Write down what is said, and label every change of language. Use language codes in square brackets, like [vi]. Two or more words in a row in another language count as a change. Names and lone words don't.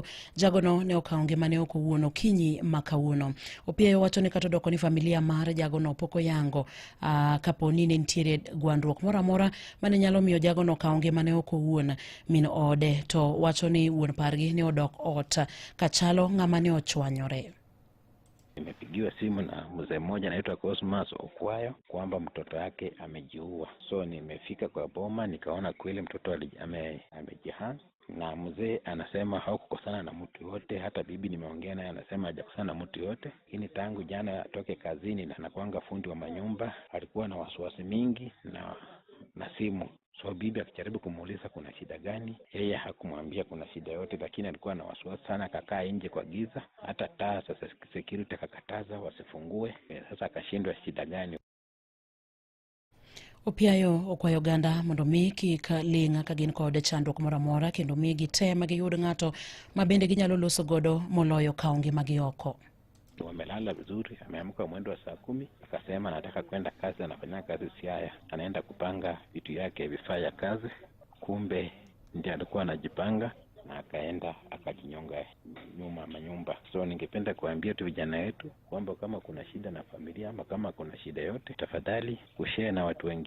[luo] Jagono ne okawo ngimane ok owuon okinyi ma kawuono. Opiayo wacho ni kata odoko ni familia mar jagono pok oyango kapo ni ne nitiere gwandruok moro amora mane nyalo miyo jagono okawo ngimane ok owuon. Min ode to wacho ni wuon pargi ne odok ot kachalo ng'ama ne ochwanyore. [sw] Nimepigiwa simu na mzee mmoja anaitwa Cosmas Okwayo kwamba mtoto wake amejiua. So nimefika kwa boma nikaona kweli mtoto amejiha, na mzee anasema hakukosana na mtu yote. Hata bibi nimeongea naye anasema hajakosana na mtu yote. Lakini tangu jana atoke kazini na anakuanga fundi wa manyumba, alikuwa na wasiwasi mingi na simu. So bibi akijaribu kumuuliza kuna shida gani, yeye hakumwambia kuna shida yote, lakini alikuwa na wasiwasi sana. Akakaa nje kwa giza, hata taa sasa security akakataza wasifungue. Sasa akashindwa shida gani. [luo] Opiayo okwayo oganda mondo mi kik ling' ka gin kod chandruok moro amora kendo mi gitem giyud ng'ato ma bende ginyalo loso godo moloyo kawo ngimagi oko. [sw] Wamelala vizuri, ameamka mwendo wa saa 10, akasema anataka kwenda kazi, anafanya kazi Siaya, anaenda kupanga vitu yake vifaa ya kazi. Kumbe ndiye alikuwa anajipanga na akaenda akajinyonga nyuma manyumba. So ningependa kuambia tu vijana wetu kwamba kama kuna shida na familia ama kama kuna shida yote, tafadhali kushare na watu wengine.